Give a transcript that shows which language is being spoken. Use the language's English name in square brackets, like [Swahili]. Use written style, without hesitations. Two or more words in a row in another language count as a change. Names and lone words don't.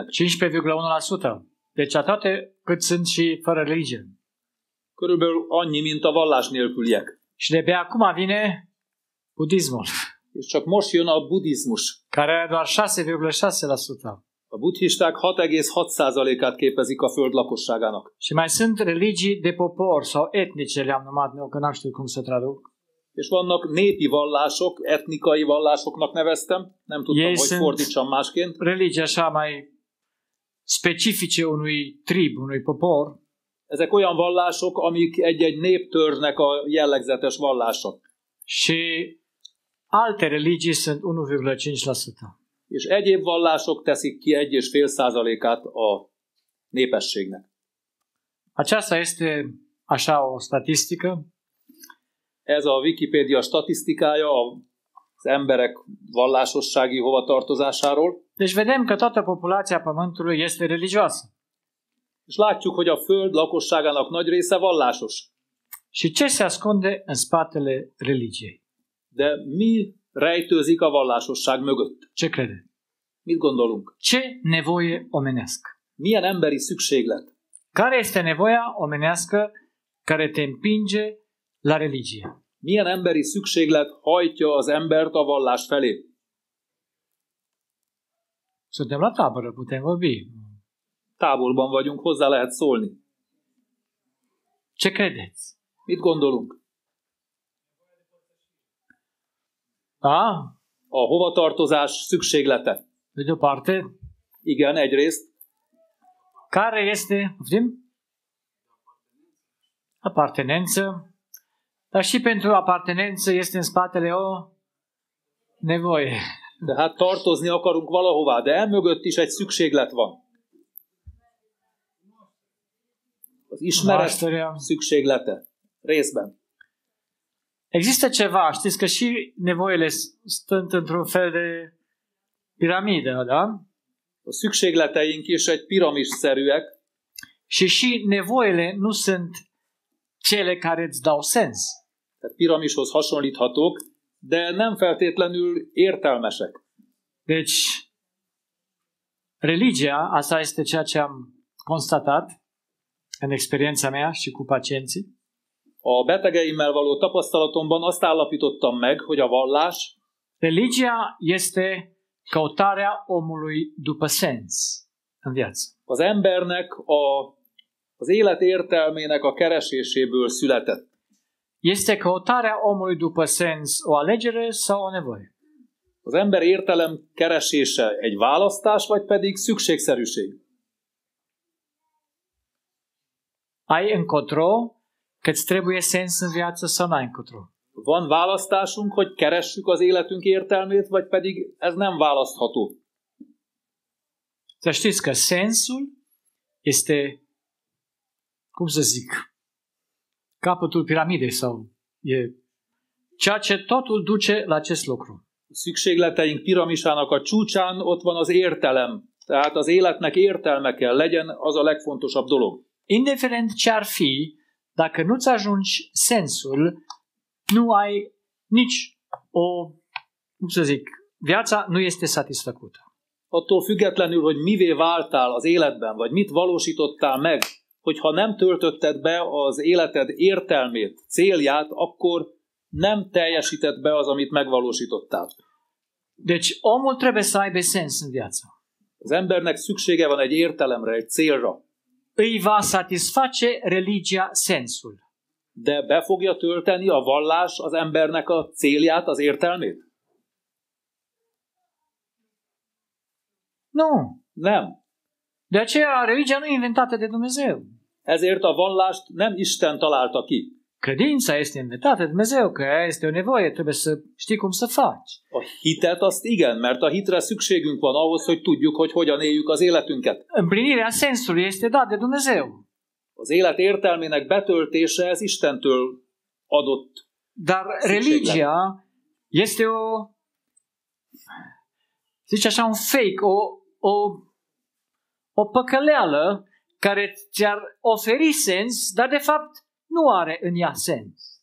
[Romanian] 15,1%. Deci toate cât sunt și fără religie. [Hungarian] Körülbelül annyi, mint a vallás nélküliek. [Romanian] Și de pe acum vine budismul, [Hungarian] És csak most jön a buddhizmus. [Romanian] care are doar 6,6%. [Hungarian] A buddhisták 6,6%-át képezik a föld lakosságának. [Romanian] Și mai sunt religii de popor sau etnice, le-am numit eu, că n-am știut cum să traduc. [Hungarian] És vannak népi vallások, etnikai vallásoknak neveztem, nem tudtam, [Romanian] Ei [Hungarian] hogy [Romanian] sunt [Hungarian] fordítsam másként. [Romanian] religii așa mai specifice unui trib, unui popor. [Hungarian] Ezek olyan vallások, amik egy-egy néptörzsnek a jellegzetes vallások. [Romanian] Și alte religii sunt 1,5%. [Hungarian] És egyéb vallások teszik ki 1,5%-át a népességnek. [Romanian] Aceasta este așa o statistică. [Hungarian] Ez a Wikipédia statisztikája az emberek vallásossági hovatartozásáról. [Romanian] Deci vedem că toată populația Pământului este religioasă. [Hungarian] És látjuk, hogy a Föld lakosságának nagy része vallásos. [Romanian] Și ce se ascunde în spatele religiei? [Hungarian] De mi rejtőzik a vallásosság mögött? [Romanian] Ce crede? [Hungarian] Mit gondolunk? [Romanian] Ce nevoie omenească? [Hungarian] Milyen emberi szükséglet? [Romanian] Care este nevoia omenească care te împinge la religie? [Hungarian] Milyen emberi szükséglet hajtja az embert a vallás felé? [Romanian] Suntem la tabără, putem vorbi. [Hungarian] Távolban vagyunk, hozzá lehet szólni. [Romanian] Ce credeți? [Hungarian] Mit gondolunk? [Romanian] Da? [Hungarian] A hovatartozás szükséglete. [Romanian] De de o parte, [Hungarian] Igen, egyrészt. [Romanian] care este, poftim? Apartenență. Dar și pentru apartenență este în spatele o nevoie. [Hungarian] De hát tartozni akarunk valahová, de emögött is egy szükséglet van. Az ismeret [Romanian] Cunoașterea. [Hungarian] szükséglete. Részben. [Romanian] Există ceva, știți că și nevoile sunt într-un fel de piramidă, da? [Hungarian] A szükségleteink is egy piramisszerűek, [Romanian] Și nevoile nu sunt cele care îți dau sens. [Hungarian] tehát piramishoz hasonlíthatók, de nem feltétlenül értelmesek. [Romanian] Deci, religia, asta este ceea ce am constatat în experiența mea și cu pacienții, [Hungarian] A betegeimmel való tapasztalatomban azt állapítottam meg, hogy a vallás [Romanian] religia este căutarea omului după sens în viață. [Hungarian] az embernek az élet értelmének a kereséséből született. [Romanian] Este căutarea omului după sens o alegere sau o nevoie? [Hungarian] Az ember értelem keresése egy választás, vagy pedig szükségszerűség? [Romanian] Ai încotro că îți trebuie sens în viață sau n-ai încotro? [Hungarian] Van választásunk, hogy keressük az életünk értelmét, vagy pedig ez nem választható? [Romanian] Să știți că sensul este, cum să zic, capătul piramidei sau e ceea ce totul duce la acest lucru. [Hungarian] A szükségleteink piramisának a csúcsán ott van az értelem. Tehát az életnek értelme kell legyen, az a legfontosabb dolog. [Romanian] Indiferent ce ar fi, dacă nu-ți ajungi sensul, nu ai nici o, cum să zic, viața nu este satisfăcută. [Hungarian] Attól függetlenül, hogy mivé váltál az életben, vagy mit valósítottál meg, hogyha nem töltötted be az életed értelmét, célját, akkor nem teljesített be az, amit megvalósítottál. [Romanian] Deci omul trebuie să aibă sens în viață. [Hungarian] Az embernek szüksége van egy értelemre, egy célra. [Romanian] Îi va satisface religia sensul. [Hungarian] De be fogja tölteni a vallás az embernek a célját, az értelmét? [Romanian] Nu. [Hungarian] Nem. [Romanian] De aceea religia nu e inventată de Dumnezeu. [Hungarian] Ezért a vallást nem Isten találta ki. [Romanian] Credința este inventată de Dumnezeu, că aia este o nevoie, trebuie să știi cum să faci. [Hungarian] A hitet azt igen, mert a hitre szükségünk van ahhoz, hogy tudjuk, hogy hogyan éljük az életünket. [Romanian] Împlinirea sensului este dat de Dumnezeu. [Hungarian] Az élet értelmének betöltése ez Istentől adott. [Romanian] Dar religia este o, zice așa, un fake, o păcăleală care ți-ar oferi sens, dar de fapt nu are în ea sens.